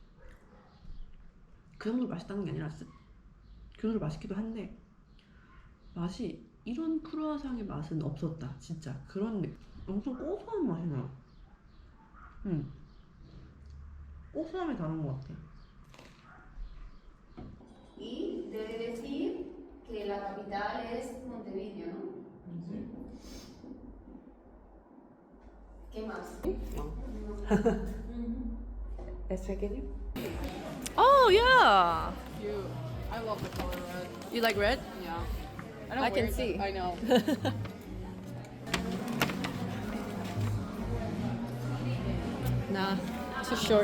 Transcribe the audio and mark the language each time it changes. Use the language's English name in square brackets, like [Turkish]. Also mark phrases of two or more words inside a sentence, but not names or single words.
[Korean] 그 정도로 맛있다는 게 아니라 그 정도로 맛있기도 한데 맛이 이런 크루아상의 맛은 없었다. 진짜 그런 엄청 고소한 맛이 나요. 고소함이 다른 것 같아. [Spanish] Y debe decir que la capital es Montevideo, ¿no? ¿Qué más? [English] Oh yeah. I love the color red. You like red? Yeah. I don't I can wear it, see. but I know. Nah, too short.